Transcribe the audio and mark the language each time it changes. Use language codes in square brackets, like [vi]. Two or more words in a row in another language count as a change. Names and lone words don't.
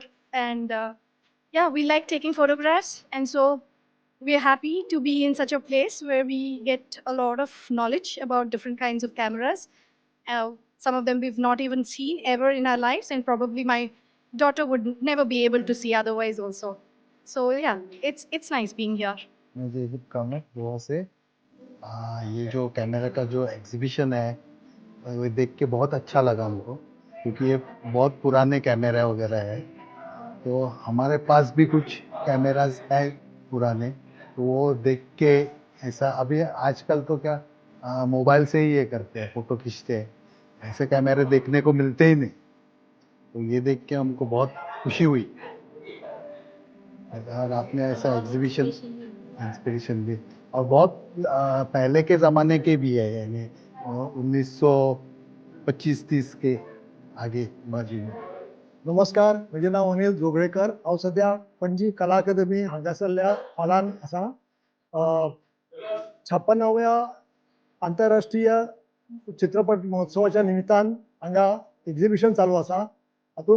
[en] And yeah, we like taking photographs. And so we're happy to be in such a place where we get a lot of knowledge about different kinds of cameras. Some of them we've not even seen ever in our lives, and probably my daughter would never be able to see otherwise also. So yeah, it's nice being here. [hi] मैं डेविड कामत गोवा से। ये जो कैमरा का जो एग्जीबिशन है वो देख के बहुत अच्छा लगा हमको, क्योंकि ये बहुत पुराने कैमरा वगैरह है। तो हमारे पास भी कुछ कैमरास है पुराने, तो वो देख के ऐसा अभी आजकल तो क्या मोबाइल से ही ये करते हैं, फ़ोटो खींचते हैं, ऐसे कैमरे देखने को मिलते ही नहीं। तो ये देख के हमको बहुत खुशी हुई। और आपने ऐसा एग्जीबिशन इंस्पिरेशन भी, और बहुत पहले के ज़माने के भी है, यानी 1925-30 के आगे बाजू में। [kok] नमस्कार, म्हजें नांव अनिल जोगळेकर। हांव सद्या पणजी कला अकादमी हांगासरल्या हॉलान आसा। 56व्या आंतरराष्ट्रीय चित्रपट महोत्सवाच्या निमित्तान हांगा एक्झिबिशन चालू आसा।